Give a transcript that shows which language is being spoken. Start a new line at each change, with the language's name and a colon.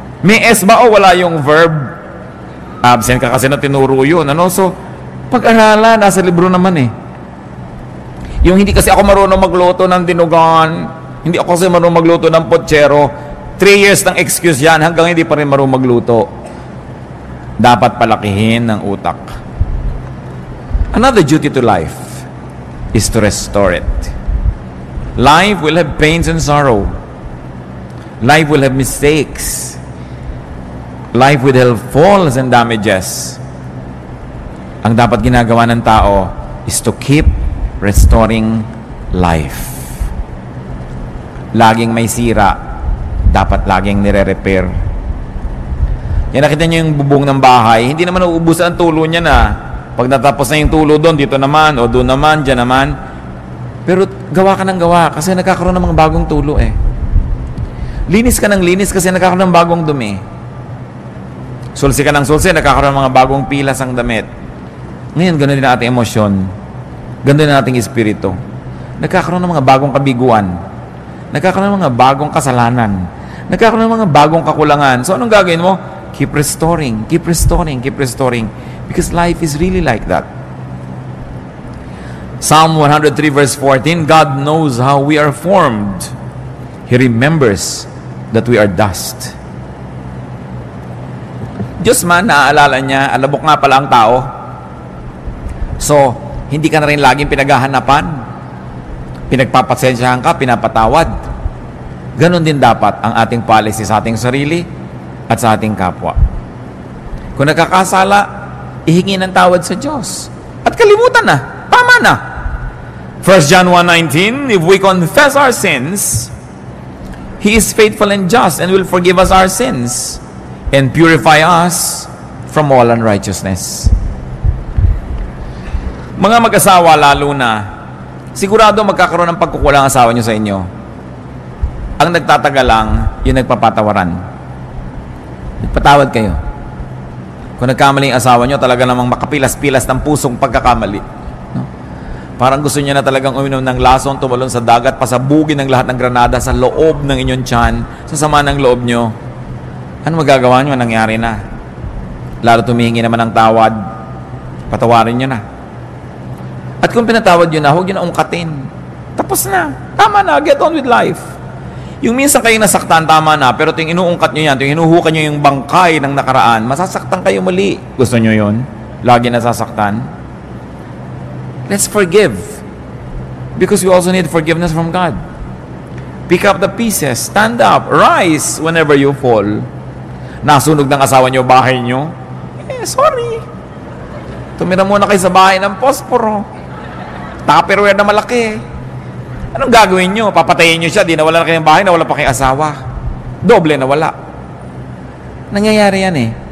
Filipino: May S ba o wala yung verb? Absent ka kasi na tinuro yun, ano? So, pag-aralan, nasa libro naman eh. Yung hindi kasi ako marunong magluto ng dinugan, hindi ako kasi marunong magluto ng potsero, 3 years ng excuse yan, hanggang hindi pa rin marunong magluto. Dapat palakihin ng utak.
English: Another duty to life is to restore it. Life will have pains and sorrow. Life will have mistakes. Life will have falls and damages.
Filipino: Ang dapat ginagawa ng tao
English: is to keep restoring life.
Filipino: Laging may sira, dapat laging nire-repair. Yan, nakita niyo yung bubong ng bahay, hindi naman uubusan ang tulo niya na. Pag natapos na yung tulo doon, dito naman, o doon naman, dyan naman. Pero gawa ka ng gawa kasi nagkakaroon ng mga bagong tulo eh. Linis ka ng linis kasi nagkakaroon ng bagong dumi. Sulsi ka ng sulsi, nagkakaroon ng mga bagong pilas ang damit. Ngayon, ganoon din ang ating emosyon. Ganoon din ang ating espiritu. Nagkakaroon ng mga bagong kabiguan. Nagkakaroon ng mga bagong kasalanan. Nagkakaroon ng mga bagong kakulangan. So, anong gagawin mo?
English: Keep restoring, keep restoring, keep restoring. Because life is really like that. Psalm 103 verse 14, God knows how we are formed. He remembers that we are dust.
Filipino: Diyos man, naaalala niya, alabok nga pala ang tao. So, hindi ka na rin laging pinaghahanapan. Pinagpapasensyahan ka, pinapatawad. Ganon din dapat ang ating policy sa ating sarili at sa ating kapwa. Kung nakakasala, ihingi ng tawad sa Diyos. At kalimutan na. Tama na.
English: 1 John 1:19, if we confess our sins, He is faithful and just and will forgive us our sins and purify us from all unrighteousness.
Filipino: Mga mag-asawa lalo na, sigurado magkakaroon ng pagkukulang asawa nyo sa inyo. Ang nagtatagal lang, yung nagpapatawaran. Nagpatawad kayo. Kung nagkamali yung asawa nyo, talaga namang makapilas-pilas ng pusong pagkakamali. No? Parang gusto niya na talagang uminom ng lason, tumalon sa dagat, pasabugin ng lahat ng granada sa loob ng inyong tiyan, sa sama ng loob nyo. Ano magagawa nyo? Nangyari na. Lalo tumihingi naman ng tawad, patawarin nyo na. At kung pinatawad nyo na, huwag nyo na ungkatin. Tapos na. Tama na.
English: Get on with life.
Filipino: Yung minsan kayong nasaktan, tama na. Pero yung inuungkat nyo yan, yung hinuhukan nyo yung bangkay ng nakaraan, masasaktan kayo muli. Gusto nyo yun? Lagi nasasaktan?
English: Let's forgive. Because we also need forgiveness from God. Pick up the pieces. Stand up. Rise whenever you fall.
Filipino: Nasunog ng asawa nyo, bahay nyo. Sorry. Tumira muna kayo sa bahay ng posporo. Tupperware na malaki. Anong gagawin nyo? Papatayin nyo siya, di nawala na kayong bahay, nawala pa kayong asawa. Doble nawala. Nangyayari yan eh.